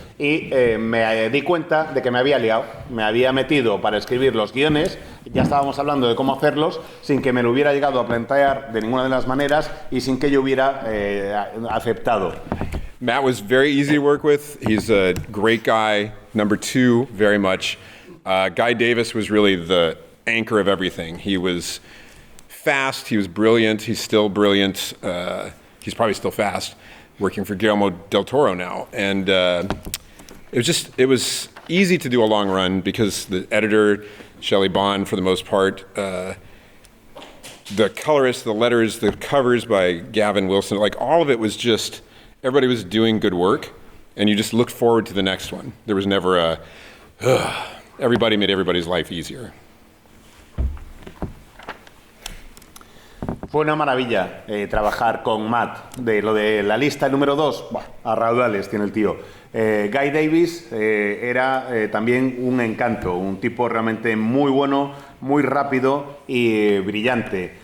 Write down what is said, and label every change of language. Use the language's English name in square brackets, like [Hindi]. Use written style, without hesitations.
[Spanish] Y me di cuenta de que me había liado, me había metido para escribir los guiones, ya estábamos hablando de cómo hacerlos, sin que me lo hubiera llegado a plantear de ninguna de las maneras y sin que yo hubiera aceptado. [English] Matt was very easy to work with. He's a great guy. Number 2, very much. Guy Davis was really the anchor of everything. He was fast, he was brilliant, he's still brilliant. He's probably still fast, working for Guillermo del Toro now. And it was easy to do a long run because the editor, Shelley Bond, for the most part, the colorist, the letters, the covers by Gavin Wilson, like all of it was just, everybody was doing good work, and you just looked forward to the next one. There was never everybody made everybody's life easier. [Spanish] Fue una maravilla trabajar con Matt. De lo de la lista número 2, a raudales tiene el tío. Guy Davis era también un encanto, un tipo realmente muy bueno, muy rápido y brillante.